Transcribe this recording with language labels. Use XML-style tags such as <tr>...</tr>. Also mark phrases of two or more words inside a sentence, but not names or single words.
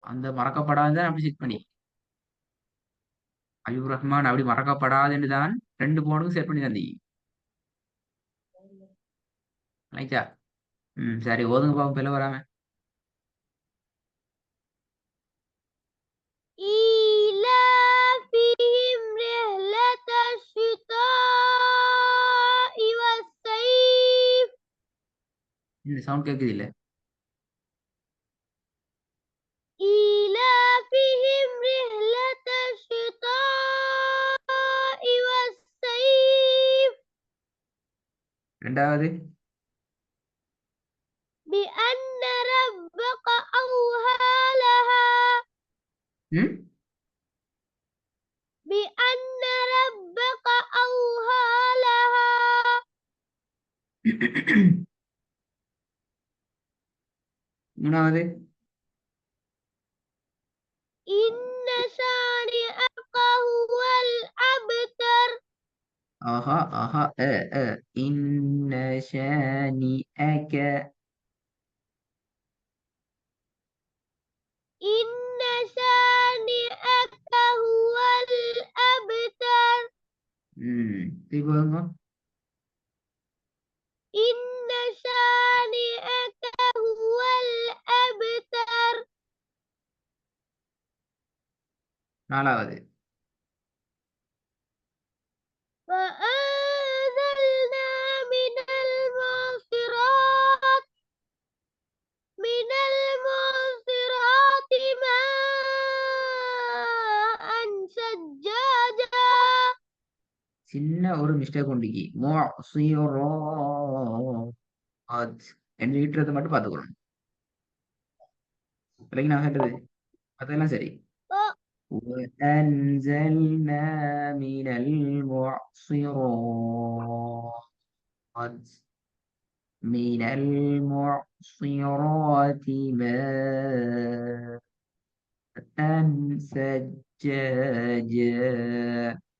<ta>அந்த மறக்கப்படாத அப்படி செட் பண்ணி அயூப் ரஹ்மான் அப்படி மறக்கப்படாதுன்னு தான் 2 போனுக்கும் செட் பண்ணி தந்தீங்க. ரைட்டா? சரி ஓதுங்க பாப்போம் பிள்ளை வராம.</ta> <ar>إيلافهم رحلة الشتاء والصيف</ar> <ta>இந்த சவுண்ட் கேக்குது இல்ல?</ta> <ar>إيلافهم رحلة الشتاء والصيف</ar> <ta>2வது.</ta> <ar>بأن ربك أوحى لها ம். بأن ربك أوحى لها</ar> <ta>3வது.</ta> <ar>إن شانئك هو الأبتر</ar> <ta>ஆஹா ஆஹா</ta> <ar>إن شانئك إن شانئك هو الأبتر</ar> <ta>திரும்ப</ta> <ar>إن شانئك هو الأبتر</ar> <ta>4வது.</ta> <ar>وأنزلنا من المعصرات ماء ثجاجا</ar> <ta>சின்ன ஒரு மிஸ்டேக் உண்டிக்கு என்று ஈட்டுறதை மட்டும் பார்த்துக்கணும். இல்லைங்க நான் கேட்டது அதெல்லாம் சரி.</ta> <ar>وأنزلنا من المعصرات ماء ثجاجا.</ar>